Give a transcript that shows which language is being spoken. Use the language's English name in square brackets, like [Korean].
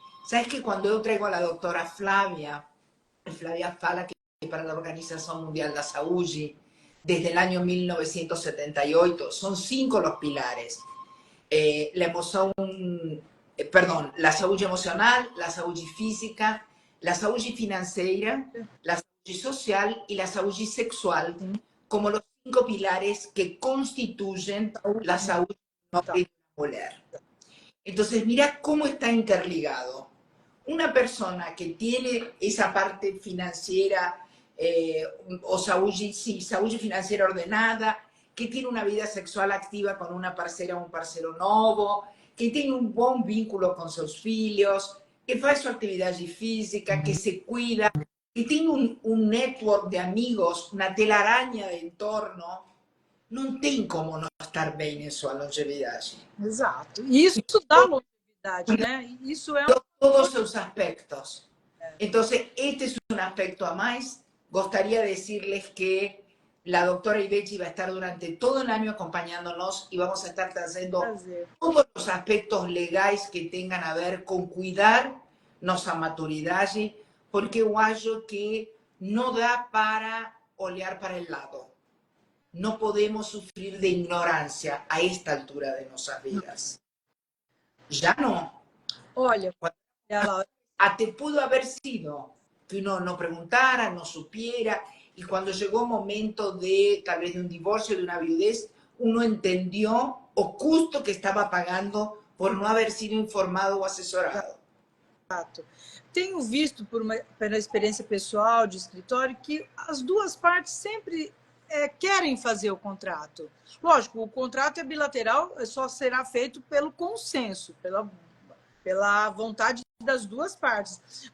[Portuguese] Sabes que quando eu trago a doutora Flávia fala que para a Organização Mundial da Saúde, desde o ano 1978, são 5 os pilares. [Spanish] La emoción, perdón, la salud emocional, la salud física, la salud financiera, la salud social y la salud sexual, como los 5 pilares que constituyen la salud de la mujer. Entonces, mira cómo está interligado. Una persona que tiene esa parte financiera o salud, sí, salud financiera ordenada, que tiene una vida sexual activa con una parcera o un parcero novo, que tiene un buen vínculo con sus filhos, que hace su actividad física, que se cuida, que tiene un network de amigos, una telaraña de entorno, [Portuguese] não tem como não estar bem em sua longevidade. Exato. E isso dá longevidade, né? Isso é todos os seus aspectos. Então, este é um aspecto a mais. Gostaria de [Spanish] decirles que la doctora Ibechi va a estar durante todo el año acompañándonos y vamos a estar trazendo todos los aspectos legais que tengan a ver con cuidar nuestra maturidade, [Portuguese] porque eu acho que [Spanish] no da para [Portuguese] olhar para [Spanish] el lado. No podemos sufrir de ignorancia a esta altura de nuestras vidas. Ya no. [Portuguese] Olha, ela [Spanish] Até pudo haber sido que uno no preguntara, no supiera, y cuando llegó el momento de tal vez de un divorcio, de una viudez, uno entendió [Portuguese] o custo [Spanish] que estaba pagando por no haber sido informado o asesorado. [Portuguese] Exato. Tenho visto pela experiência pessoal de escritório que as duas partes sempre querem fazer o contrato. Lógico, o contrato é bilateral, só será feito pelo consenso, pela vontade das duas partes.